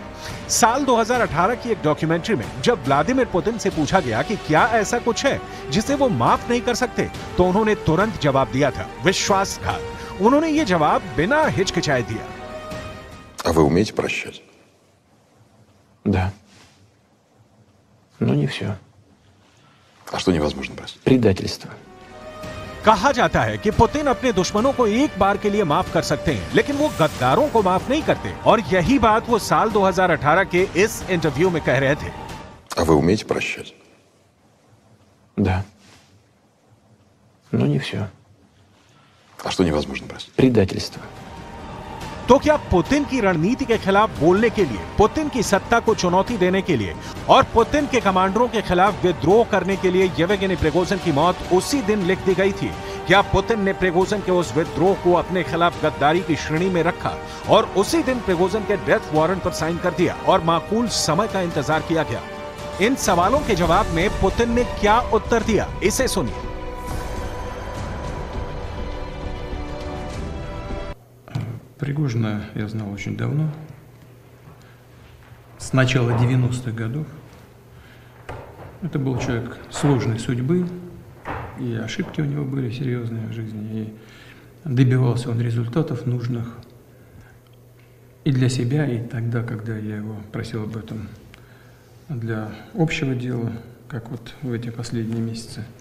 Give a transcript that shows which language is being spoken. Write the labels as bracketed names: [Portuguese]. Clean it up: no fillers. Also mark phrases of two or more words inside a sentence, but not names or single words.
[Hindi] साल 2018 की एक डॉक्यूमेंट्री में जब व्लादिमीर पुतिन से पूछा गया कि क्या ऐसा कुछ है जिसे वो माफ नहीं कर सकते, तो उन्होंने तुरंत जवाब दिया था, विश्वासघात। उन्होंने ये जवाब बिना हिचकिचाए दिया। [Russian] А вы умеете прощать? Да. Но не все. А что невозможно простить? Предательство. [Hindi] कहा जाता है कि पुतिन अपने दुश्मनों को एक बार के लिए माफ कर सकते हैं, लेकिन वो गद्दारों को माफ नहीं करते और यही बात वो साल 2018 के इस इंटरव्यू में कह रहे थे। [Russian] А вы умеете прощать? Да. Но не все. А что невозможно простить? Предательство. [Hindi] तो क्या पुतिन की रणनीति के खिलाफ बोलने के लिए, पुतिन की सत्ता को चुनौती देने के लिए और पुतिन के कमांडरों के खिलाफ विद्रोह करने के लिए येवगेनी प्रिगोजिन की मौत उसी दिन लिख दी गई थी? क्या पुतिन ने प्रिगोजिन के उस विद्रोह को अपने खिलाफ गद्दारी की श्रेणी में रखा और उसी दिन प्रिगोजिन के [English] death warrant [Hindi] पर साइन कर दिया और माकूल समय का इंतजार किया गया? इन सवालों के जवाब में पुतिन ने क्या उत्तर दिया, इसे सुनिए। [Russian] Пригожина я знал очень давно, с начала 90-х годов. Это был человек сложной судьбы, и ошибки у него были серьезные в жизни, и добивался он результатов нужных и для себя, и тогда, когда я его просил об этом для общего дела, как вот в эти последние месяцы.